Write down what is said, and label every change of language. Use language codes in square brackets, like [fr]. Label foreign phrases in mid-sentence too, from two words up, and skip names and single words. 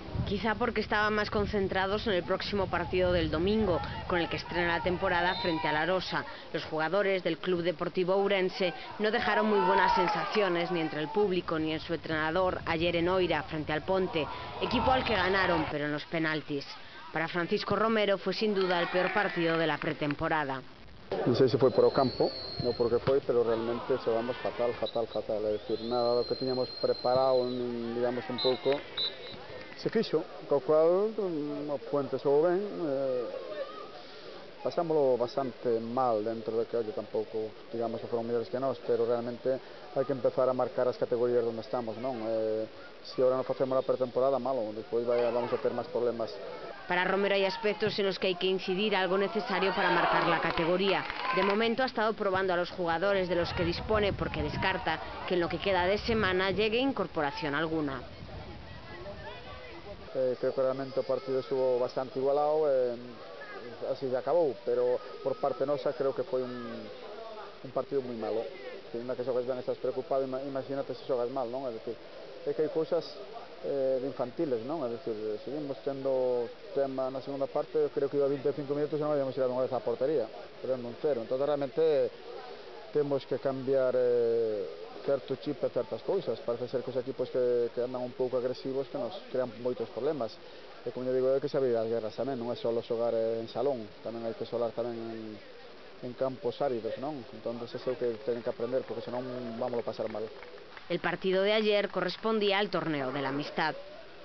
[es] Quizá porque estaban más concentrados en el próximo partido del domingo, con el que estrena la temporada frente a la Arosa. Los jugadores del Club Deportivo Ourense no dejaron muy buenas sensaciones ni entre el público ni en su entrenador ayer en Oira frente al Ponte, equipo al que ganaron pero en los penaltis. Para Francisco Romero fue sin duda el peor partido de la pretemporada. [gl] Non sei se foi por o campo, non porque foi, pero realmente xogamos fatal, é dicir, nada do que tiñamos preparado, digamos, un pouco, se fixo, co cual o Puente xogou ben, pasámoslo bastante mal dentro de que, oye, tampouco, digamos, que foron mellores que nós, pero realmente hai que empezar a marcar as categorías onde estamos, non? Se agora non facemos a pretemporada, malo, despois vamos a ter máis problemas. [es] Para Romero hay aspectos en los que hay que incidir, algo necesario para marcar la categoría. De momento ha estado probando a los jugadores de los que dispone porque descarta que en lo que queda de semana llegue incorporación alguna. [gl] Creo que realmente o partido estuvo bastante igualado, así se acabou, pero por parte nosa creo que foi un partido moi malo. Ainda que xogas ben estás preocupado, imagínate se xogas mal, non? É dicir, é que hai cousas de infantiles, non? É dicir, seguimos tendo tema na segunda parte, eu creo que iba 25 minutos e non habíamos tirado unha vez a portería, perdendo un cero. Entón realmente temos que cambiar certo chip e certas cousas. Parece ser que os equipos que andan un pouco agresivos que nos crean moitos problemas. E como eu digo, é que se abrir as guerras tamén, non é só xogar en salón, tamén hai que xogar tamén en campos áridos, non? Entón, eso é o que teñen que aprender, porque senón vamos a pasar mal. [es] El partido de ayer correspondía al torneo de la amistad.